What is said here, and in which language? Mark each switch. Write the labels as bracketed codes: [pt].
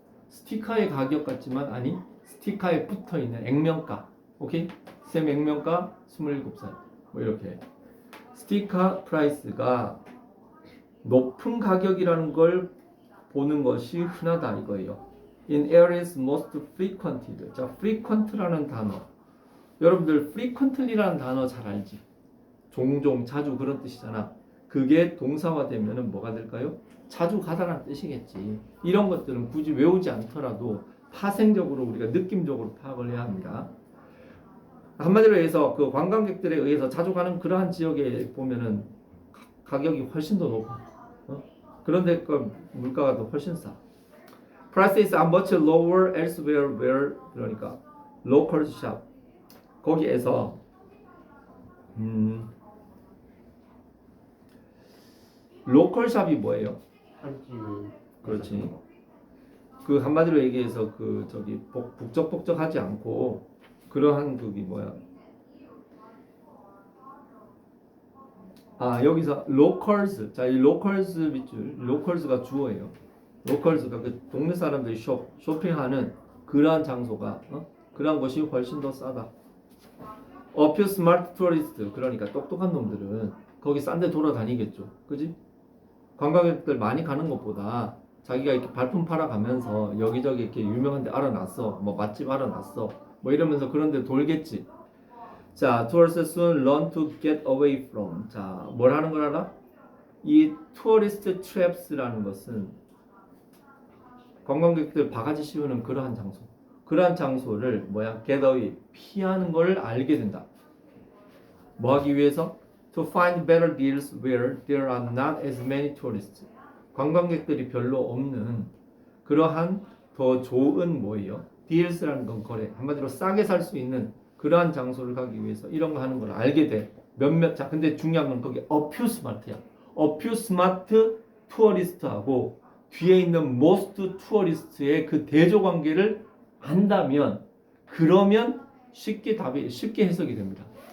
[ko] 스티커의 가격 같지만 아니 스티커에 붙어있는 액면가. 오케이? 쌤 액면가 27살 뭐 이렇게 스티커 프라이스가 높은 가격이라는 걸 보는 것이 흔하다 이거예요. [en] In areas most frequented. [ko] 자, frequent라는 단어. 여러분들 frequently라는 단어 잘 알지? 종종, 자주 그런 뜻이잖아. 그게 동사화되면은 뭐가 될까요? 자주 가다라는 뜻이겠지. 이런 것들은 굳이 외우지 않더라도 파생적으로 우리가 느낌적으로 파악을 해야 합니다. 한마디로 해서 그 관광객들에 의해서 자주 가는 그러한 지역에 보면은 가격이 훨씬 더 높아. 그런데 그 물가가 더 훨씬 싸. [en] Prices are much lower elsewhere where [ko] 그러니까 [en] local shop [ko] 거기에서 로컬 샵이 뭐예요? 한끼를 그렇지. 그 한마디로 얘기해서 그 저기 북적북적하지 않고 그러한 그게 뭐야? 아, 여기서 로컬스. 자, 이 로컬스 밑줄. 로컬스가 주어예요. 로컬스가 그 동네 사람들이 쇼핑하는 그러한 장소가 그러한 것이 훨씬 더 싸다. [en] A few smart tourists. [ko] 그러니까 똑똑한 놈들은 거기 싼 데 돌아다니겠죠. 그지? 관광객들 많이 가는 것보다 자기가 이렇게 발품 팔아가면서 여기저기 이렇게 유명한 데 알아놨어. 뭐 맛집 알아놨어. 뭐 이러면서 그런 데 돌겠지. [en] 자, tourists soon learn to get away from. [ko] 자, 뭘 하는 걸 알아? 이 tourist traps라는 것은 관광객들 바가지 씌우는 그러한 장소. 그러한 장소를 get away, 피하는 걸 알게 된다. 뭐 하기 위해서? [en] To find better deals where there are not as many tourists. [ko] 관광객들이 별로 없는 그러한 더 좋은 뭐예요? deals라는 건 거래. 한마디로 싸게 살 수 있는 그러한 장소를 가기 위해서 이런 거 하는 걸 알게 돼. 자, 근데 중요한 건 거기 a few smart야. a few smart tourist하고 뒤에 있는 most tourist의 그 대조 관계를 안다면 그러면 쉽게 해석이 됩니다.